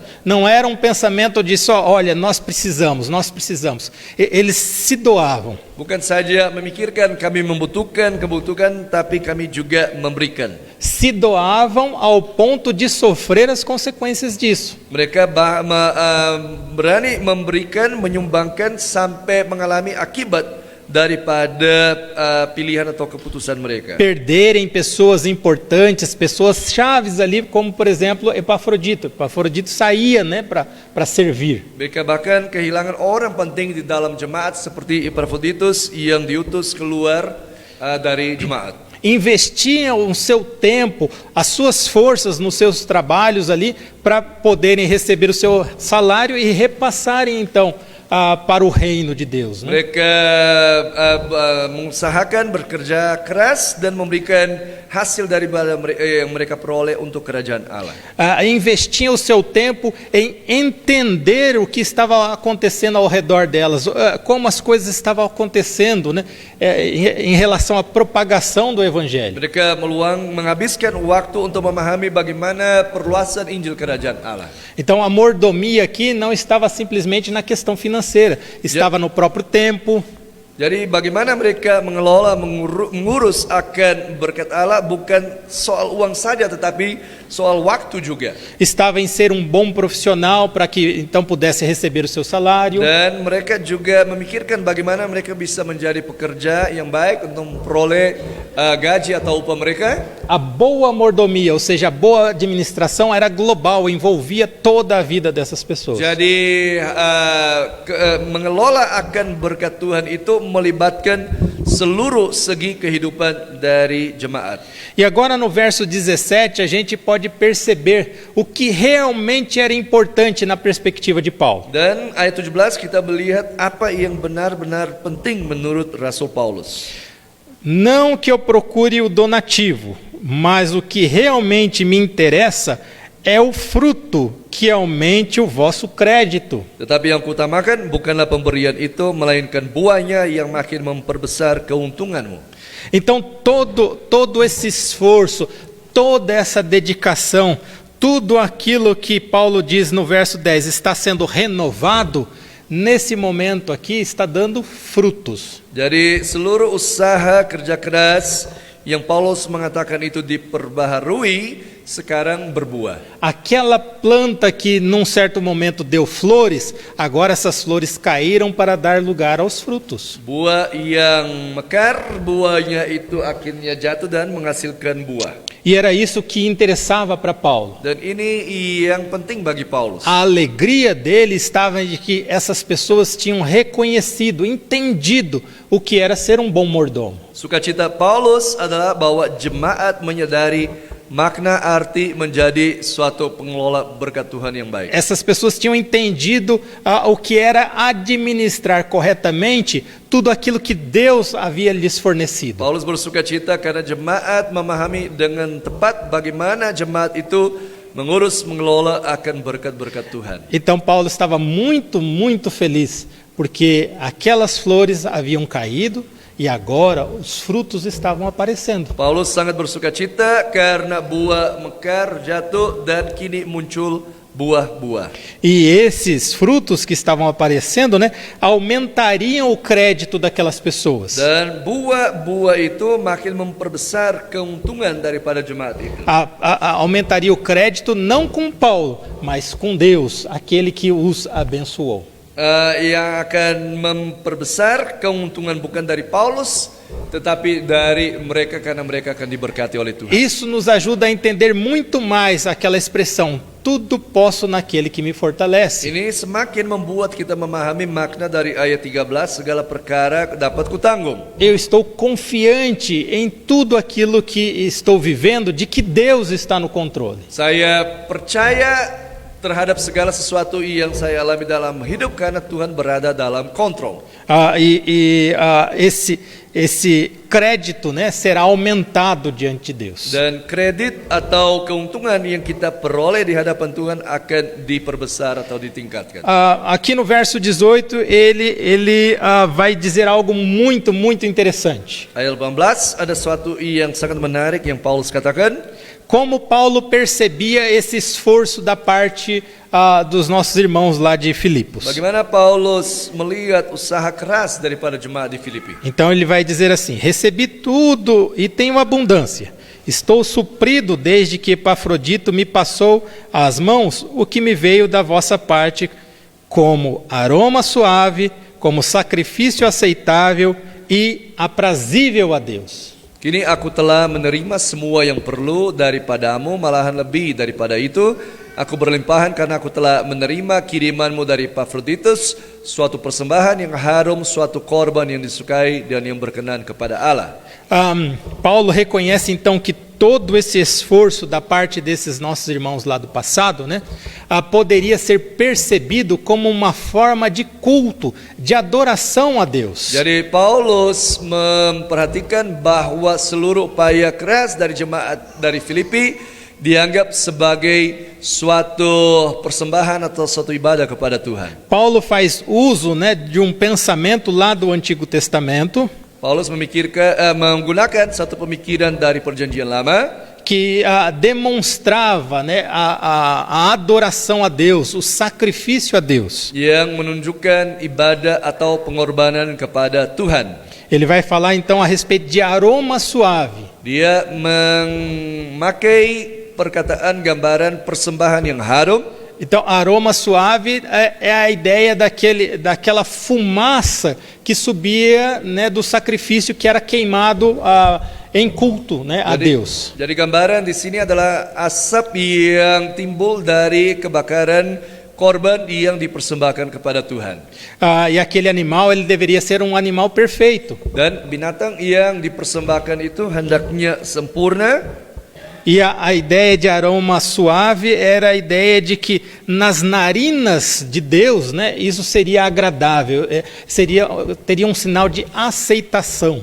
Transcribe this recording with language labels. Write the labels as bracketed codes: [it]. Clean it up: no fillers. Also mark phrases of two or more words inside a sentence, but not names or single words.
[pt] Não era um pensamento de só, olha, nós precisamos. Eles se doavam. [id] Bukan saja memikirkan kami membutuhkan, tapi kami juga memberikan. [pt] Se doavam ao ponto de sofrer as consequências disso. [id] Mereka berani memberikan, menyumbangkan sampai mengalami akibat daripada pilihan atau keputusan mereka. [pt] Perderem pessoas importantes, pessoas chaves ali, como por exemplo Epafrodito. Epafrodito saía, né, para servir. [id] Mereka bahkan kehilangan orang penting di dalam jemaat seperti Epafroditus yang diutus keluar dari jemaat. [pt] Investiam o seu tempo, as suas forças nos seus trabalhos ali para poderem receber o seu salário e repassarem então para o reino de Deus, né? [id] Mereka mengusahakan, bekerja keras dan memberikan hasil dari yang mereka peroleh untuk kerajaan Allah. [pt] Investiam o seu tempo em entender o que estava acontecendo ao redor delas, como as coisas estavam acontecendo, né, em relação à propagação do evangelho. [id] Mereka menghabiskan waktu untuk memahami bagaimana perluasan Injil kerajaan Allah. [pt] Então a mordomia aqui não estava simplesmente na questão financeira, estava no próprio tempo. [id] Jadi bagaimana mereka mengelola, mengurus akan berkat Allah bukan soal uang saja tetapi soal waktu juga. [pt] Estava em ser um bom profissional para que então pudesse receber o seu salário. [id] Dan mereka juga memikirkan bagaimana mereka bisa menjadi pekerja yang baik untuk memperoleh gaji atau upah mereka. [pt] A boa mordomia, ou seja, a boa administração era global, envolvia toda a vida dessas pessoas. [id] Jadi mengelola akan berkat Tuhan itu melibatkan seluruh segi kehidupan dari jemaat. [pt] E agora no verso 17 a gente pode perceber o que realmente era importante na perspectiva de Paulo. [id] Dan ayat 17 kita melihat apa yang benar-benar penting menurut Rasul Paulus. [pt] Não que eu procure o donativo, mas o que realmente me interessa é o fruto que aumente o vosso crédito. [id] Tetapi yang kutamakan bukanlah pemberian itu, melainkan buahnya yang makin memperbesar keuntunganmu. [pt] Então todo esse esforço, toda essa dedicação, tudo aquilo que Paulo diz no verso 10 está sendo renovado, nesse momento aqui está dando frutos. [id] Jadi seluruh usaha kerja keras yang Paulus mengatakan itu diperbaharui, sekarang berbuah. [pt] Aquela planta que num certo momento deu flores, agora essas flores caíram para dar lugar aos frutos. [id] Buah yang mekar, buahnya itu akhirnya jatuh dan menghasilkan buah. [pt] E era isso que interessava para Paulo. [id] Dan ini yang penting bagi Paulus. [pt] A alegria dele estava de que essas pessoas tinham reconhecido, entendido o que era ser um bom mordomo. [id] Sukacita Paulus adalah bahwa jemaat menyadari makna arti menjadi suatu pengelola berkat Tuhan yang baik. [pt] Essas pessoas tinham entendido o que era administrar corretamente tudo aquilo que Deus havia lhes fornecido. [id] Paulus bersukacita karena jemaat memahami dengan tepat bagaimana jemaat itu mengurus, mengelola akan berkat-berkat Tuhan. [pt] Então Paulo estava muito, muito feliz, porque aquelas flores haviam caído e agora os frutos estavam aparecendo. [id] Paulus sangat bersukacita karena buah mekar jatuh dan kini muncul buah-buah. [pt] E esses frutos que estavam aparecendo, né, aumentariam o crédito daquelas pessoas. [id] Dan buah-buah itu makin memperbesar keuntungan daripada jemaat itu. [pt] Aumentaria o crédito não com Paulo, mas com Deus, aquele que os abençoou. [id] Yang akan memperbesar keuntungan bukan dari Paulus, tetapi dari mereka karena mereka akan diberkati oleh Tuhan. [pt] Isso nos ajuda a entender muito mais aquela expressão, tudo posso naquele que me fortalece. [id] Ini semakin membuat kita memahami makna dari ayat 13, segala perkara dapat kutanggung. [pt] Eu estou confiante em tudo aquilo que estou vivendo, de que Deus está no controle. [id] Saya percaya terhadap segala sesuatu yang saya alami dalam hidup karena Tuhan berada dalam kontrol. [pt] Esse crédito, né, será aumentado diante de Deus. [id] Dan kredit atau keuntungan yang kita peroleh di hadapan Tuhan akan diperbesar atau ditingkatkan. [pt] Aqui no verso 18 ele vai dizer algo muito, muito interessante. [id] Ayat 18 ada sesuatu yang sangat menarik yang Paulus katakan. [pt] Como Paulo percebia esse esforço da parte dos nossos irmãos lá de Filipos. [id] Bagaimana Paulus melihat usaha keras daripada jemaat di Filipi. [pt] Então ele vai dizer assim: recebi tudo e tenho abundância. Estou suprido desde que Epafrodito me passou às mãos o que me veio da vossa parte como aroma suave, como sacrifício aceitável e aprazível a Deus. [id] Kini aku telah menerima semua yang perlu daripadamu, malahan lebih daripada itu. Aku berlimpahan karena aku telah menerima kirimanmu dari Epafroditus, suatu persembahan yang harum, suatu korban yang disukai dan yang berkenan kepada Allah. [pt] Paulo reconhece então que todo esse esforço da parte desses nossos irmãos lá do passado, né, poderia ser percebido como uma forma de culto, de adoração a Deus. [id] Jadi Paulus memperhatikan bahwa seluruh upaya keras dari jemaat dari Filipi dianggap sebagai suatu persembahan atau suatu ibadah kepada Tuhan. [pt] Paulo faz uso, né, de um pensamento lá do Antigo Testamento. [id] Paulus menggunakan satu pemikiran dari Perjanjian Lama [pt] que demonstrava, né, a adoração a Deus, o sacrifício a Deus. [id] Yang menunjukkan ibadah atau pengorbanan kepada Tuhan. [pt] Ele vai falar então a respeito de aroma suave. [id] Dia memakai perkataan gambaran persembahan yang harum. [pt] Então, aroma suave é a ideia daquela fumaça que subia, né, do sacrifício que era queimado em culto, né, a Deus. [id] Jadi gambaran di sini adalah asap yang timbul dari kebakaran korban yang dipersembahkan kepada Tuhan. [pt] E aquele animal ele deveria ser um animal perfeito. [id] Dan binatang yang dipersembahkan itu hendaknya sempurna. [pt] E a ideia de aroma suave era a ideia de que nas narinas de Deus, né, isso seria agradável, teria um sinal de aceitação.